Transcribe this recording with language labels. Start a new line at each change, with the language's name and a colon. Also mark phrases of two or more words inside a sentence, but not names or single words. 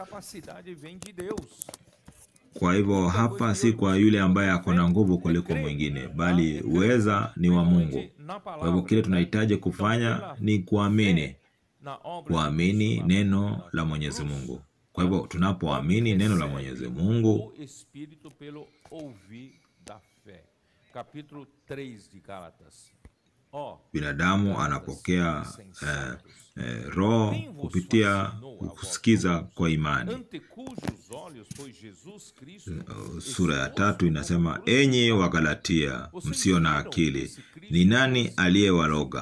Swahili: Kwa hivyo hapa si kwa yule ambaye ako na nguvu kuliko mwingine, bali uweza ni wa Mungu. Kwa hivyo kile tunahitaji kufanya ni kuamini neno la Mwenyezi Mungu. Kwa hivyo tunapoamini neno la Mwenyezi Mungu,
Portuguese: capítulo 3 de Gálatas.
Swahili: Binadamu anapokea roho kupitia kusikiza kwa imani. Sura ya 3 inasema, enyi Wagalatia msio na akili, ni nani aliyewaroga?